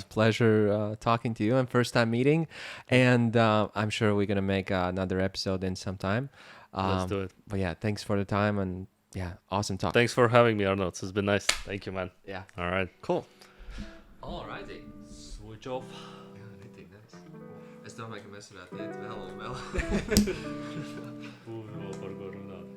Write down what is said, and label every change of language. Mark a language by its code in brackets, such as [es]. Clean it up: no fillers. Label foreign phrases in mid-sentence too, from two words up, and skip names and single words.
[en] A pleasure talking to you and first time meeting. And I'm sure we're going to make another episode in some time. Let's do it. But yeah, thanks for the time and awesome talk. Thanks for having me, Arnold. It's been nice. Thank you, man. Yeah. All right. Cool. All righty. Switch off. [sv] Ja, riktigt nice. [lv] Es domāju, ka mēs varētu iet vēl un vēl.